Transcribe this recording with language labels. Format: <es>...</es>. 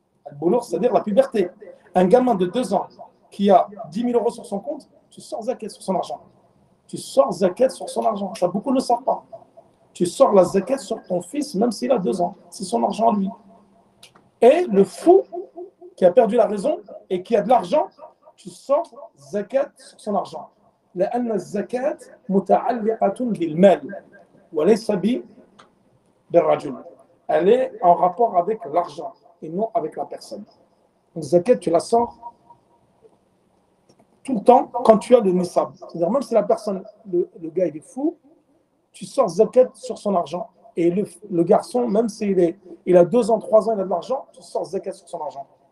<fr>Le boulour, c'est-à-dire la puberté. Un gamin de 2 ans qui a 10 000 euros sur son compte, tu sors zakat sur son argent. Tu sors zakat sur son argent. Ça, beaucoup ne le savent pas. Tu sors la zakat sur ton fils, même s'il a 2 ans. C'est son argent à lui. Et le fou qui a perdu la raison et qui a de l'argent, tu sors zakat sur son argent.</fr> <ar>لأن الزكاة متعلقة بالمال وليس بالرجل.</ar> <fr>Elle est en rapport avec l'argent et non avec la personne. Donc zakat, tu la sors tout le temps quand tu as le nisab. C'est-à-dire même si la personne, le gars il est fou, tu sors zakat sur son argent. Et le garçon, même s'il il a 2 ans, 3 ans, il a de l'argent, tu sors zakat sur son argent.</fr>